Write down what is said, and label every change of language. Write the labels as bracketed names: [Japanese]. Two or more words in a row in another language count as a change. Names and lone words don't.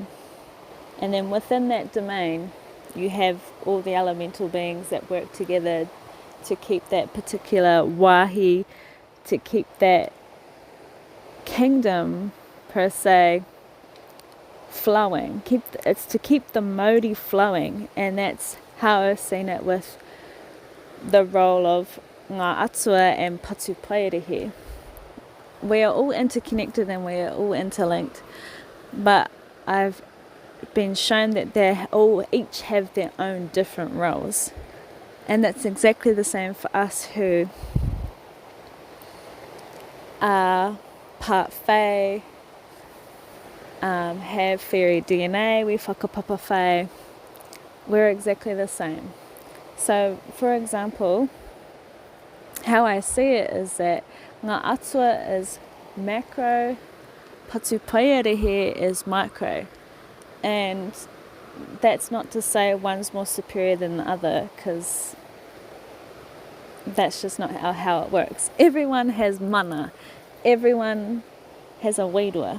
[English] And then within that domain, you have all the elemental beings that work together to keep that particular wahi, to keep that kingdom per se flowing. It's to keep the mauri flowing, and that's how I've seen it with the role of [Māori] ngā atua [English] and patupaiarehe. We are all interconnected and we are all interlinked, but I've been shown that they all each have their own different roles. And that's exactly the same for us who are part Fae, have fairy DNA, we whakapapa Fae. We're exactly the same. So, for example, how I see it is that [Māori] ngā atua [English] is macro, patupaiarehe is micro. And that's not to say one's more superior than the other, because that's just not how it works. Everyone has mana. Everyone has a wīrua.